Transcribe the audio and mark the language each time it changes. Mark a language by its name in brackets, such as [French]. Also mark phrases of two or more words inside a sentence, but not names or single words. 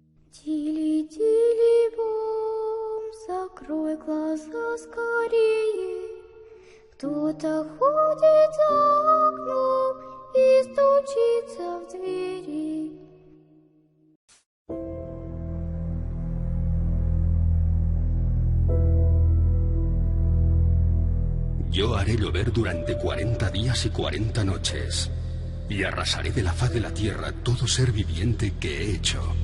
[Russian] Тили-тили-бом, закрой глаза скорее. Кто-то ходит за окном и стучится в двери. [Spanish] Yo haré llover durante 40 días y 40 noches, y arrasaré de la faz de la tierra todo ser viviente que he hecho.